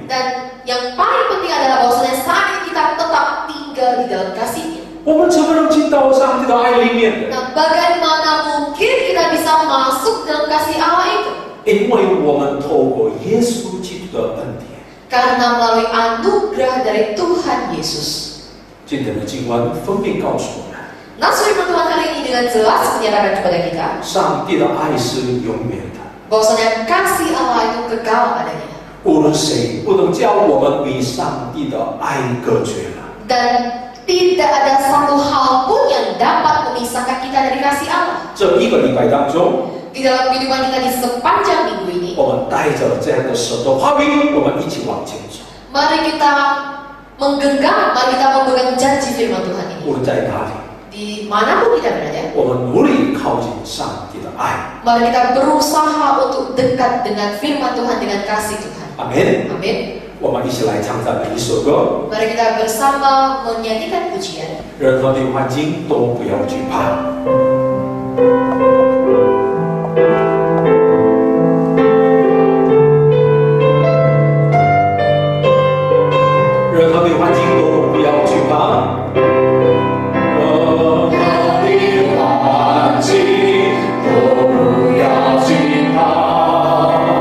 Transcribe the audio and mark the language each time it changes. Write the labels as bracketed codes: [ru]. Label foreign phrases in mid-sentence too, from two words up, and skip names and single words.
[id] Dan yang paling penting adalah bahwasanya saat ini kita tetap tinggal di dalam kasih-Nya. [zh] 我们怎么能进到上帝的爱里面呢？ [id] Nah, bagaimana mungkin kita bisa masuk dalam kasih Allah itu? [zh] 因为我们透过耶稣基督的恩典。 [id] Karena melalui anugerah dari Tuhan Yesus. [zh] 今天的经文分别告诉我们， [id] Nas firman Tuhan hari ini dengan jelas menyatakan kepada kita [zh] 上帝的爱是永远的。 [id] bahwasanya kasih Allah itu kekal adanya. [zh] 无论谁不能叫我们与上帝的爱隔绝了。 [id] Dan tidak ada satu hal pun yang dapat memisahkan kita dari kasih Allah. [zh] 这一个礼拜当中， [id] Di dalam kehidupan kita di sepanjang minggu ini, [zh] 我们带着这样的神的话语，我们一起往前走。 [id] mari kita menggenggam, mari kita memegang janji firman Tuhan ini. [zh] 无论在哪里， [id] Dimanapun kita berada, [zh] 我们努力靠近上帝的爱。 [id] mari kita berusaha untuk dekat dengan firman Tuhan, dengan kasih Tuhan. [zh] 阿门。 [id] Amin. [zh] 我们一起来唱赞美一首歌。 [id] Mari kita bersama menyanyikan pujian. [zh] 任何的环境都不要惧怕。任何的环境都不要惧怕。任何的环境都不要惧怕。